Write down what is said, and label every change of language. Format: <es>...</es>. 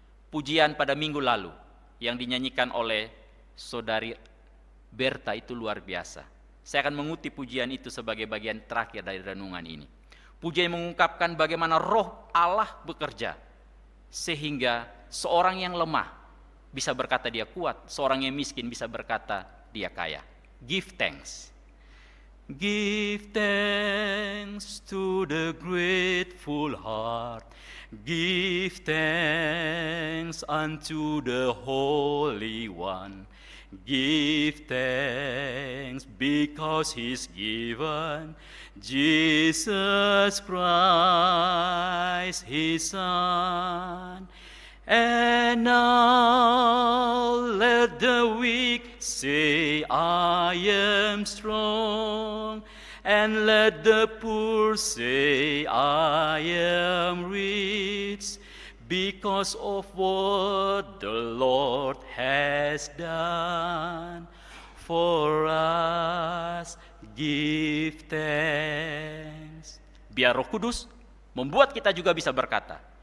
<id>Pujian pada minggu lalu yang dinyanyikan oleh saudari Berta itu luar biasa. Saya akan mengutip pujian itu sebagai bagian terakhir dari renungan ini. Pujian mengungkapkan bagaimana Roh Allah bekerja, sehingga seorang yang lemah bisa berkata dia kuat, seorang yang miskin bisa berkata dia kaya.</id> <en>Give thanks. Give thanks to the grateful heart. Give thanks unto the Holy One. Give thanks because He's given Jesus Christ, His Son. And now let the weak say, I am strong. And let the poor say, I am rich, because of what the Lord has done for us. Give thanks.</en> <id>Biar Roh Kudus membuat kita juga bisa berkata,</id>